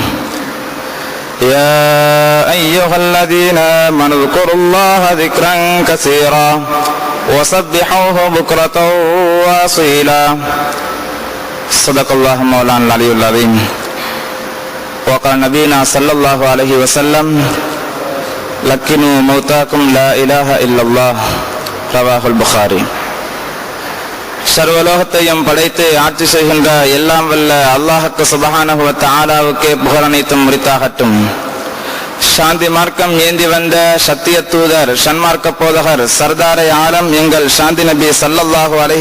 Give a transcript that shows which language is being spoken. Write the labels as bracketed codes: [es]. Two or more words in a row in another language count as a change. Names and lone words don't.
[ar] يا أيها الذين آمنوا اذكروا الله ذكرا كثيرا وسبحوه بكرة وأصيلا صدق الله مولانا العلي العظيم وقال نبينا صلى الله عليه وسلم لكنوا موتاكم لا إله إلا الله رواه البخاري [ta] சர்வலோகத்தையும் படைத்து ஆட்சி செய்கின்ற எல்லாம் வல்ல அல்லாஹ்வுக்கு சுப்ஹானஹு வ தஆலாவுக்கே புகழ் அனைத்தும் உரித்தாகட்டும். சாந்தி மார்க்கம் ஏந்தி வந்த சத்திய தூதர் சன்மார்க்க போதகர் சர்தாரை ஆலம் எங்கள் சாந்தி நபி [ar] صلى الله عليه